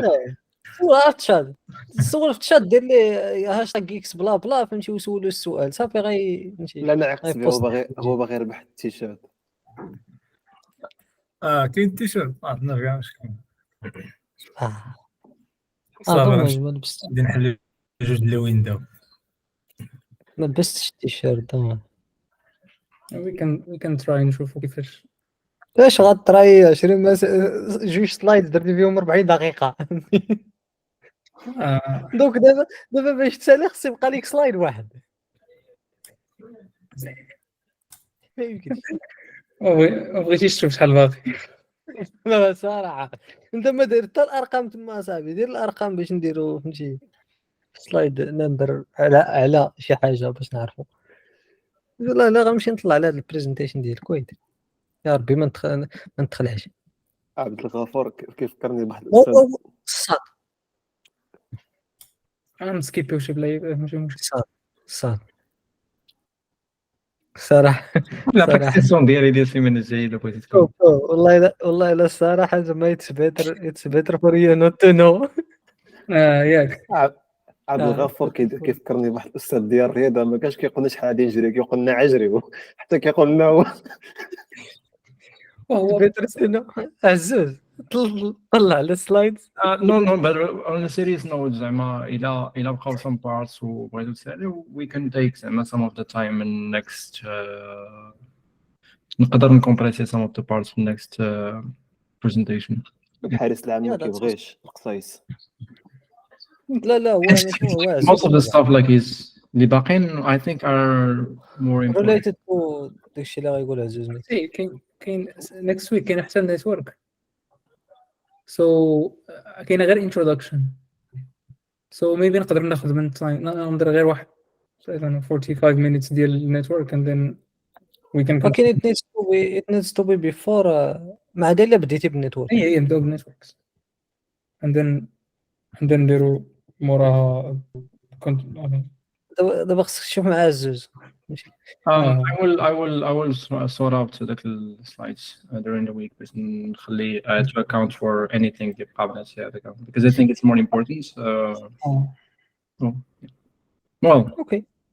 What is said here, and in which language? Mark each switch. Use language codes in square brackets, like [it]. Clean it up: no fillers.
[ar] سول في الشات سول في الشات دير لي هاشتاج اكس بلا بلا فهمتي وسولو السؤال صافي فهمتي لا نعكس به، هو باغي يربح التيشيرت. كاين التيشيرت نرجع شكون دوما صافي ما لبستش غادي نحل جوج ديال الويندو. ما لبستش التيشيرت دوما. [en] we can try [ar] نشوفوا كيفاش. اش غطراي 20 جوج سلايد درتي فيهم 40 دقيقة دوك دابا باش تسالي خص يبقى ليك سلايد واحد ما يمكنش. ما بغيتيش تشوف شحال باقي. لا صراحة انت ما داير حتى الارقام تما اصاحبي، دير الارقام باش نديرو فهمتي سلايد نمبر على شي حاجة باش نعرفو. لا غنمشي نطلع على هاد البريزنتيشن ديال الكويت يا ربي ما ندخلهاش. عبد الغفور كيفكرني بواحد الأستاذ. صاد نسكيبيو شي بلاي ماشي مشكل. صاد صراحة لا بريستاسيون ديالي ديال السيمانه الجايه الا بغيتي تكون. والله لا الصراحة زعما [en] it's better for you not to know. [ar] ياك عبد الغفور كيفكرني بواحد الأستاذ ديال الرياضة، ما كانش كيقول لنا شحال غادي نجري، كيقول لنا عجري حتى كيقول لنا هو وهو [en] better to know. [ar] عزوز طلع على السلايدز. [en] No, but on a serious note [ar] زعما إلا بقاو [en] some parts [ar] وبغيتو تساليو [en] we can take زعما some of the time in next [ar] نقدر نكمبريسي [en] some of the parts في next presentation. [ar] الحارس العام ما كيبغيش القصايص. لا هو ماشي هو عزوز. [en] Most of the stuff like is [ar] اللي باقيين [en] I think are more important. related to [ar] داكشي اللي غايقول عزوز مثلا. كاين next week كاين حتى النيتورك so كاين غير introduction so maybe نقدر ناخذ من time ندير غير واحد 45 minutes ديال النيتورك [en] and then we can [ar] ولكن [en] it needs to be before [ar] مع داير بديتي بالنيتورك. هي نبداو بالنيتوركس [en] and then [ar] نديرو موراها دابا خصك تشوف مع عزوز. [en] I will sort out the slides during the week [ar] باش نخلي [en] to account for anything [ar] اللي بقى بنفس هذاك [en] because I think it's more important. Well, Okay,